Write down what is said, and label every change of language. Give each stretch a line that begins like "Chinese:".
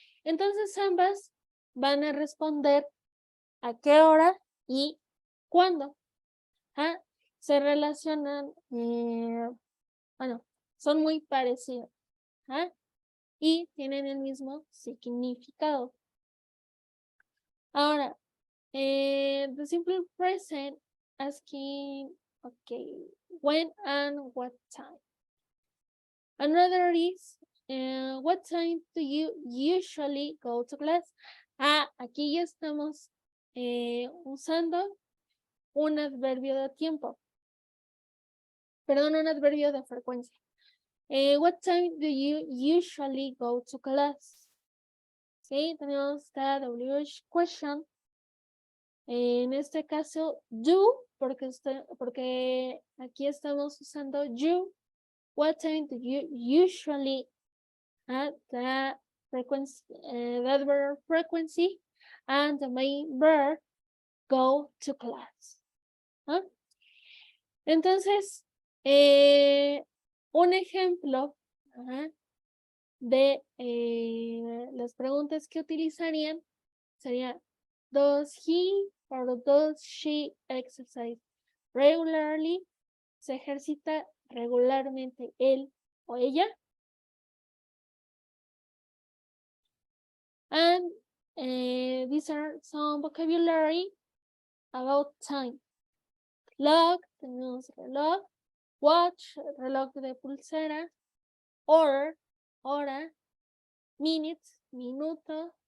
Spanish: Entonces ambas van a responder a qué hora y cuándo. Se relacionan, bueno, son muy parecidos y tienen el mismo significado.
English: Ahora, the simple present asking, okay, when and what time. Another is, what time do you usually go to class?
Spanish: Aquí ya estamos usando un adverbio de tiempo. Perdón, un adverbio de frecuencia.
English: What time do you usually go to class?
Spanish: Sí, tenemos la WH question. En este caso, do, porque aquí estamos usando you.
English: What time do you usually at the frequency, that verb frequency and the main verb go to class?
Spanish: Entonces, un ejemplo de las preguntas que utilizarían sería,
English: does he or does she exercise regularly?
Spanish: ¿Se ejercita regularmente él o ella?
English: And these are some vocabulary about time.
Spanish: Clock, tenemos reloj. Watch, reloj de pulsera. Hour, hora. Minutes, minuto.